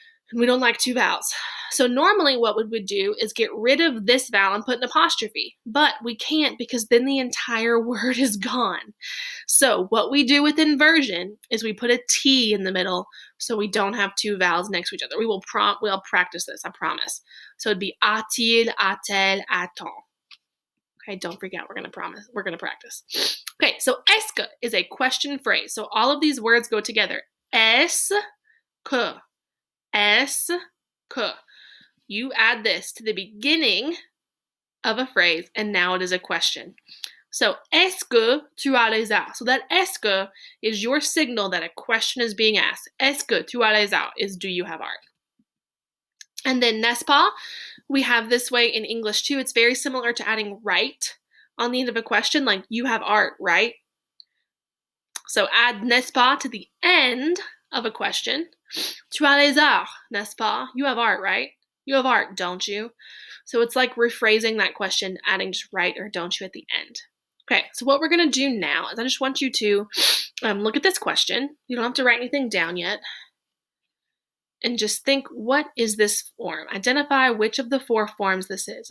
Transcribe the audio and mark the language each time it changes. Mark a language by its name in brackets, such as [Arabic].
[English] And we don't like 2 vowels. So normally what we would do is get rid of this vowel and put an apostrophe. But we can't because then the entire word is gone. So what we do with inversion is we put a T in the middle so we don't have 2 vowels next to each other. We'll practice this, I promise. So it'd be [French] a-t-il, a-t-elle, a-t-on. [English] Okay, don't freak out. We're going to practice. Okay, so est-ce que is a question phrase. So all of these words go together. Est-ce que. Est-ce que. You add this to the beginning of a phrase, and now it is a question. So, [French] est-ce que tu as les arts? [English] So that est-ce que is your signal that a question is being asked. [French] Est-ce que tu as les arts [English] is do you have art? And then [French] n'est-ce pas? [English] We have this way in English too. It's very similar to adding right on the end of a question, like you have art, right? So add n'est-ce pas to the end of a question. [French] Tu as les arts, n'est-ce pas? [English] You have art, right? You have art, don't you? So it's like rephrasing that question, adding just right or don't you at the end. Okay, so what we're going to do now is I just want you to look at this question. You don't have to write anything down yet. And just think, what is this form? Identify which of the 4 forms this is.